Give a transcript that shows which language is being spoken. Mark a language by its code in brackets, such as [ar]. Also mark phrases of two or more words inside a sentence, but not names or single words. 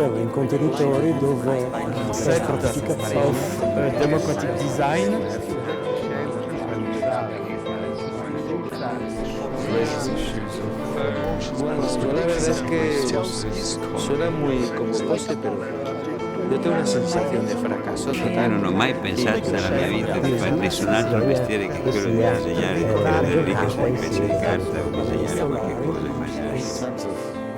[it] contenitori dove set stratificazione [en] of democratic design. [es] Bueno, yo la verdad es que suena muy como pose, pero yo tengo una [it] sensazione di fracasso Io totale. non ho mai pensato nella mia vita di fare nessun altro mestiere che quello di disegnare, tirare le righe su un pezzo di carta o disegnare qualche cosa, immaginare.